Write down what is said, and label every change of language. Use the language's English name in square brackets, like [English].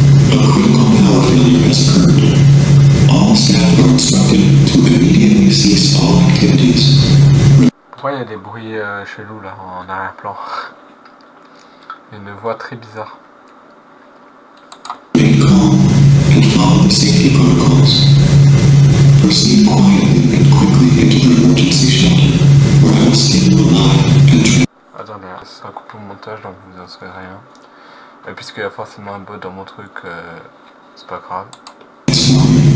[English] A critical power failure has occurred. All staff are instructed to immediately cease all activities. [French] Pourquoi il y a des bruits chelous là en arrière-plan? Il y a une voix très bizarre. [English] Remain calm and follow the safety protocols. Proceed quietly and quickly into the emergency shelter, where I will stay alive and train. [French] Attendez, ça coupe au montage donc vous en saurez rien. Et puisqu'il y a forcément un bot dans mon truc, c'est pas grave. [English] Small